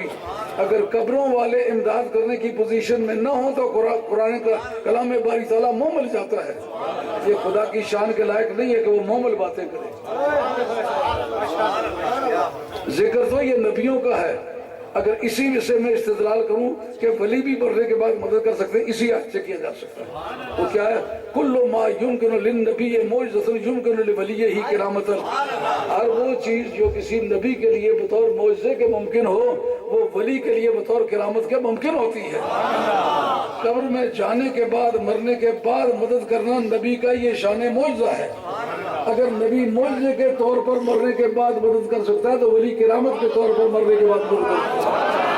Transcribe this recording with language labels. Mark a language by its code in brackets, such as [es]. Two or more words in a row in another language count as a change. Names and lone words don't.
[ur] اگر قبروں والے امداد کرنے کی پوزیشن میں نہ ہوں تو قرآن کا کلام باری تعالیٰ مومل جاتا ہے۔ یہ خدا کی شان کے لائق نہیں ہے کہ وہ مومل باتیں کرے۔ ذکر تو یہ نبیوں کا ہے۔ اگر اسی سے میں استدلال کروں کہ ولی بھی مرنے کے بعد مدد کر سکتے ہیں، اسی آیت سے کیا جا سکتا ہے۔ وہ کیا ہے؟ [ar] کل ما یمکن للنبی معجزۃ یمکن لولیہ کرامۃ، [ur] ہر وہ چیز جو کسی نبی کے لیے بطور معجزے کے ممکن ہو، وہ ولی کے لیے بطور کرامت کے ممکن ہوتی ہے۔ قبر میں جانے کے بعد، مرنے کے بعد مدد کرنا نبی کا یہ شان معجزہ ہے۔ اگر نبی معجزے کے طور پر مرنے کے بعد مدد کر سکتا ہے تو ولی کرامت کے طور پر مرنے کے بعد مدد کر سکتا ہے۔